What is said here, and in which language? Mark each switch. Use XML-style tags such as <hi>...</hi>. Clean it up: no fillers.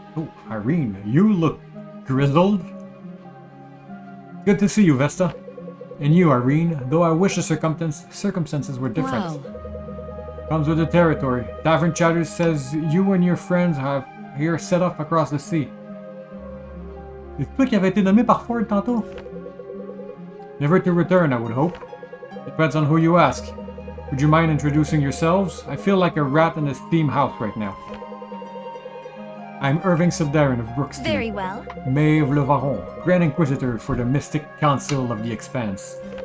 <en>Oh, Irene, you look grizzled. Good to see you, Vesta. And you, Irene, though I wish the circumstances were different. Wow. Comes with the territory. Tavern Chatter says you and your friends have here set off across the sea.</en> <fr>C'est toi qui avait été nommé par Ford tantôt?</fr> <en>Never to return, I would hope. Depends on who you ask. Would you mind introducing yourselves? I feel like a rat in a steam house right now. I'm Irving Sildarin of Brookstein. Very well. Maeve Le Varon, Grand Inquisitor for the Mystic Council of the Expanse.</en>